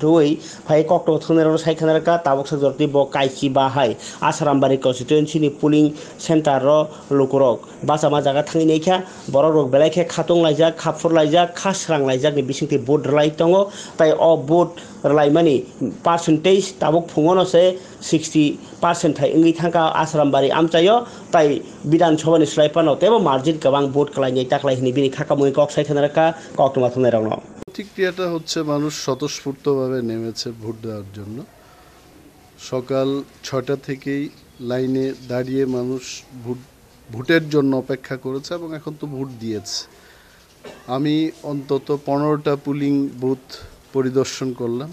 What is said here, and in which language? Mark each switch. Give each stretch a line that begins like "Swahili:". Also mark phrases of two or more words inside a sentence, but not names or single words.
Kok Borok: होई फाइ कक्ट थंनेर साइखानारका ताबक सजरति ब काइखि बाहाय आसारामबारि कन्स्टिट्युएन्सि नि
English: polling center
Kok Borok: लुकुरक बासामा जागा थांनि नेखा बरक रक बेलायखे खातंग लाइजाक खाफुर लाइजाक खास्रां लाइजाक नि बिसिंति भोट रलाय दङ ताइ अ भोट रलायमानि पार्सेन्टेज ताबक फुङनसे 60% थाइ इंगि थांका आसारामबारि आमचायो ताइ विधानसभा नि स्लाइपानो तेबो मार्जिन गोबां भोट खालायनि ताकलायनि बिनि खाकामुइ कक साइखानारका कक्टमा थंनेरावनो
Bangla: প্রতিক্রিয়াটা হচ্ছে মানুষ স্বতঃস্ফূর্তভাবে নেমেছে ভোট দেওয়ার জন্য। সকাল ৬টা থেকেই লাইনে দাঁড়িয়ে মানুষ ভোটের জন্য অপেক্ষা করেছে এবং এখন তো ভোট দিয়েছে। আমি অন্তত ১৫টা
English: polling booth
Bangla: পরিদর্শন করলাম।